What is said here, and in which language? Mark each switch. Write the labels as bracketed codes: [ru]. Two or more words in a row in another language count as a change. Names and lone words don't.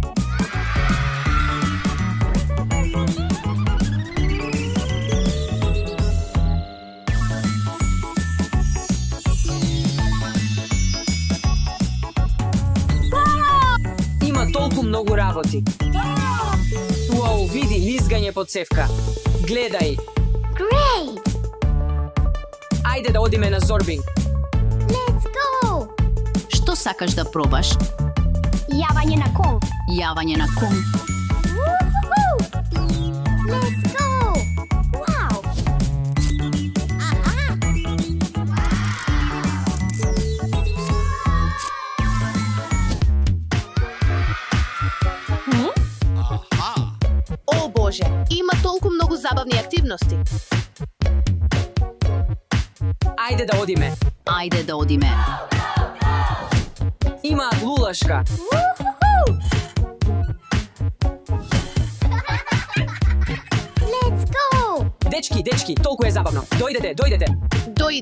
[mk] Има толку многу работи. Уау, види, низгање под цевка. Гледај. Great! Ајде да одиме на зорбинг. [en] Let's go! [mk] Што сакаш да пробаш? Јавање на конг. Јавање на конг. [en] Woohoo! Let's go! Wow! [mk] О боже, има толку многу забавни активности. Ајде да одиме. Ајде да одиме. Имаат лулашка. [en] Woohoo! Let's go! [mk] Дечки, дечки, толку е забавно. Дојдете, дојдете. Дојди.